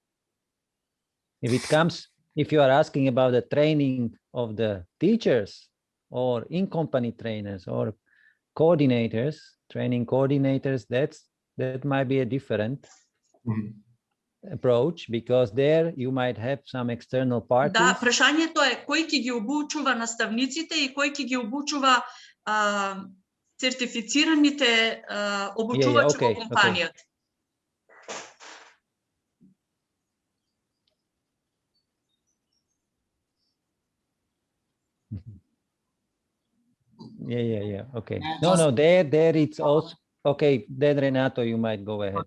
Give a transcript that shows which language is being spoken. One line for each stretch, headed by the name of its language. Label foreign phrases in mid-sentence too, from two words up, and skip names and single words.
English: If you are asking about the training of the teachers or in-company trainers or coordinators, training coordinators, that might be a different approach, because there you might have some external parties.
Macedonian: Да, прашањето е кој ќе ги обучува наставниците и кој ќе ги обучува сертифицираните обучувачи во компанијата.
English: Yeah. Okay. No, there it's also okay. Then Renato, you might go ahead.